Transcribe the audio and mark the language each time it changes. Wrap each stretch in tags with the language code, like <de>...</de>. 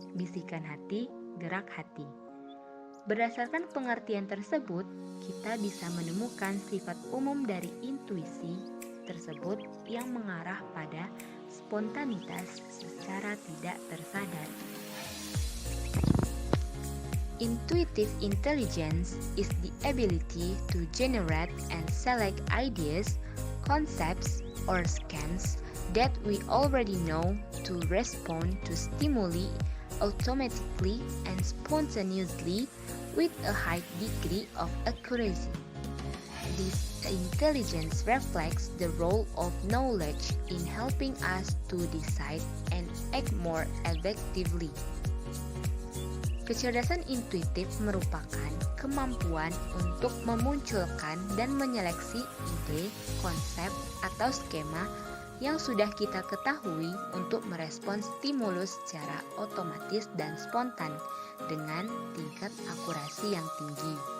<id>Bisikan hati, gerak hati. Berdasarkan pengertian tersebut, kita bisa menemukan sifat umum dari intuisi tersebut yang mengarah pada spontanitas secara tidak tersadar.</id> <en>Intuitive intelligence is the ability to generate and select ideas, concepts, or schemes that we already know to respond to stimuli automatically and spontaneously with a high degree of accuracy. This intelligence reflects the role of knowledge in helping us to decide and act more effectively.</en> <id>Kecerdasan intuitif merupakan kemampuan untuk memunculkan dan menyeleksi ide, konsep, atau skema yang sudah kita ketahui untuk merespons stimulus secara otomatis dan spontan dengan tingkat akurasi yang tinggi.</id>